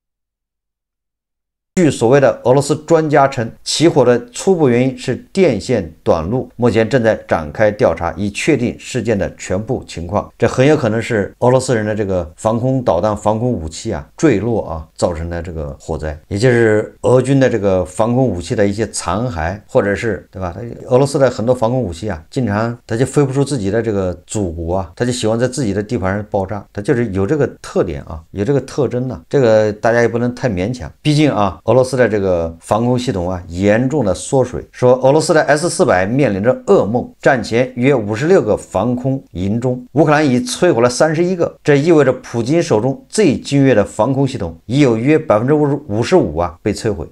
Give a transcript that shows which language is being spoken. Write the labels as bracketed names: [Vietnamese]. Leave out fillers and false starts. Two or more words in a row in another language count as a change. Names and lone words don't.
[Chinese] 據所謂的俄羅斯專家稱，起火的初步原因是電線短路，目前正在展開調查，以確定事件的全部情況。這很有可能是俄羅斯人的這個防空導彈、防空武器啊墜落啊造成的這個火災，也就是俄軍的這個防空武器的一些殘骸，或者是對吧？俄羅斯的很多防空武器啊，经常它就飞不出自己的這個祖國啊，它就喜歡在自己的地盤上爆炸，它就是有這個特點啊，有這個特徵呢。這個大家也不能太勉強，畢竟啊。俄羅斯的這個防空系統啊，嚴重的縮水。說俄羅斯的 S-400面臨着噩夢，戰前約56個防空營中，烏克蘭已摧毀了31個。這意味着普京手中最精銳的防空系統已有約55%啊被摧毀。